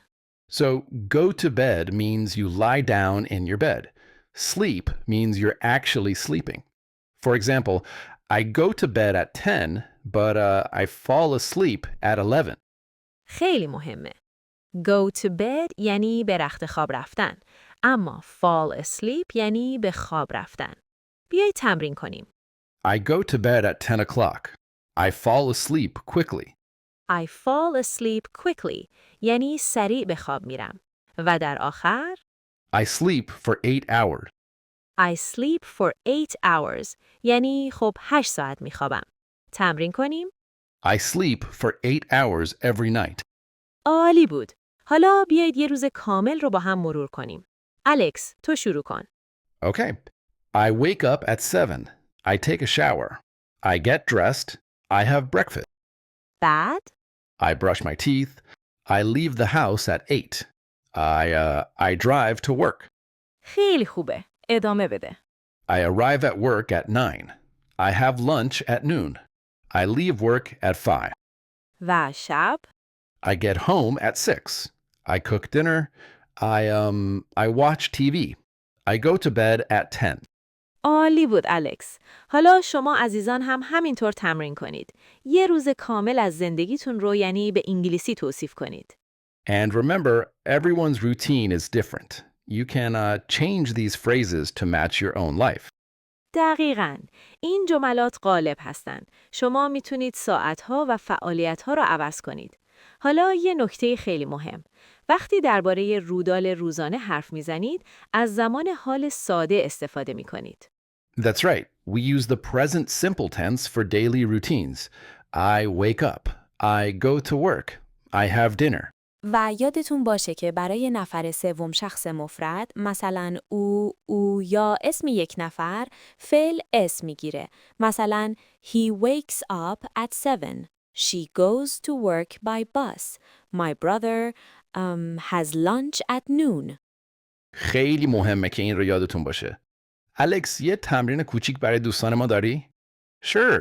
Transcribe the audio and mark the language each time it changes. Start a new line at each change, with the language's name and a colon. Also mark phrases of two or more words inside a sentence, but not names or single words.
English: So, go to bed means you lie down in your bed. Sleep means you're actually sleeping. For example, I go to bed at 10, but I fall asleep at 11.
Persian: خیلی مهمه.
English: Go to bed
Persian: یعنی به رخت خواب رفتن. اما
English: fall asleep
Persian: یعنی به خواب رفتن. بیایید تمرین کنیم.
English: I go to bed at 10 o'clock. I fall asleep quickly. I fall asleep quickly
Persian: یعنی سریع به خواب میرم. و در آخر
English: I sleep for 8 hours. I sleep for 8 hours
Persian: یعنی خب 8 ساعت میخوابم. تمرین کنیم.
English: I sleep for 8 hours every night.
Persian: عالی بود. حالا بیایید یه روز کامل رو با هم مرور کنیم. الکس تو شروع کن.
English: Okay. I wake up at 7. I take a shower. I get dressed. I have breakfast.
Persian: بعد
English: I brush my teeth. I leave the house at 8. I drive to work.
Persian: خیلی خوبه. ادامه بده.
English: I arrive at work at 9. I have lunch at noon. I leave work at 5.
Persian: و شب
English: I get home at 6. I cook dinner. I watch TV. I go to bed at 10.
Persian: عالی بود الکس. حالا شما عزیزان هم همینطور تمرین کنید. یه روز کامل از زندگیتون رو یعنی به انگلیسی توصیف کنید.
English: And remember, everyone's routine is different. You can change these phrases to match your own life.
Persian: دقیقاً. این جملات غالب هستن. شما میتونید ساعتها و فعالیتها رو عوض کنید. حالا یه نکته خیلی مهم. وقتی درباره رودال روزانه حرف میزنید، از زمان حال ساده استفاده میکنید.
English: That's right. We use the present simple tense for daily routines. I wake up. I go to work. I have dinner.
Persian: و یادتون باشه که برای نفر سوم شخص مفرد مثلا او یا اسم یک نفر فعل اس میگیره.
English: مثلا He wakes up at 7. She goes to work by bus. My brother has lunch at noon.
Persian: خیلی مهمه که این رو یادتون باشه. الکس، یه تمرین کوچیک برای دوستان ما داری؟
English: Sure.